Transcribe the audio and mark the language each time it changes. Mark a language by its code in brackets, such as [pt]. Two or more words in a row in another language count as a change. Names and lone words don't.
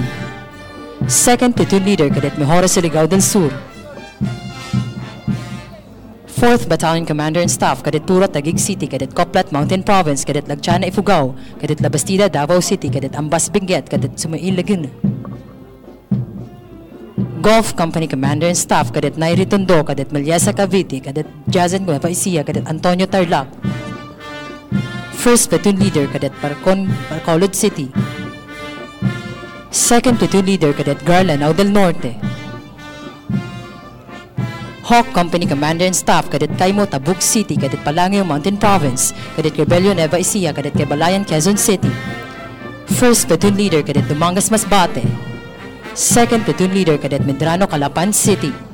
[en] Second Platoon Leader, Cadet Mejora, Surigao del Sur. 4th Battalion Commander and Staff, Cadet Pura, Taguig City, Cadet Coplat, Mountain Province, Cadet Lagchana, Ifugao, Cadet La Bastida, Davao City, Cadet Ambas, Benguet, Cadet Sumail, Laguna. Golf Company Commander and Staff, Cadet Nairi Tondo, Cadet Melyesa, Cavite, Cadet Jazen, Nueva Ecija, Cadet Antonio Tarlac. First Platoon Leader, Cadet Bacolod City. Second Platoon Leader, Cadet Garlanao del Norte. Hawk Company Commander and Staff, Cadet Taimo, Tabuk City, Cadet Palangio, Mountain Province, Cadet Rebellion, Nueva Ecija, Cadet Cabalayan, Quezon City. First Platoon Leader, Cadet Dumangas, Masbate. Second Platoon Leader, Cadet Medrano, Calapan City.